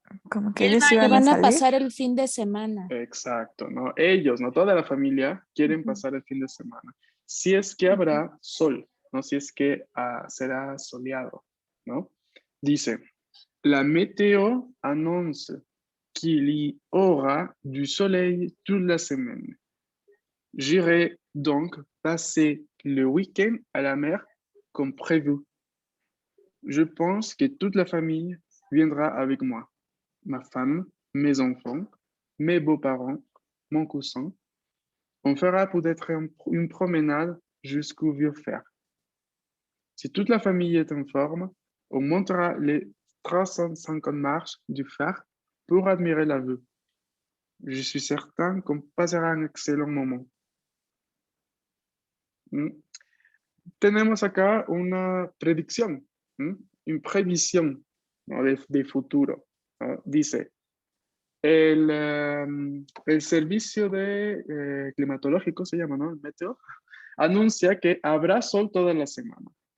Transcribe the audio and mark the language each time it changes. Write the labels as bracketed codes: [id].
[es] Como que ellos iban Que a van a salir. pasar el fin de semana. Exacto, ¿no? Ellos, no toda la familia, quieren pasar el fin de semana. Si es que habrá sol, ¿no? Si es que será soleado, ¿no? Dice, [fr] la météo annonce qu'il y aura du soleil toute la semaine. J'irai donc passer le week-end à la mer comme prévu. Je pense que toute la famille viendra avec moi. Ma femme, mes enfants, mes beaux-parents, mon cousin. On fera peut-être une promenade jusqu'au vieux fer. Si toute la famille est en forme, on montera les 350 marches du fer pour admirer la vue. Je suis certain qu'on passera un excellent moment. [es] Tenemos acá una predicción, una previsión, ¿no? de futuro, ¿no? Dice, el servicio de climatológico se llama, ¿no? El meteo, anuncia que habrá sol toda la semana.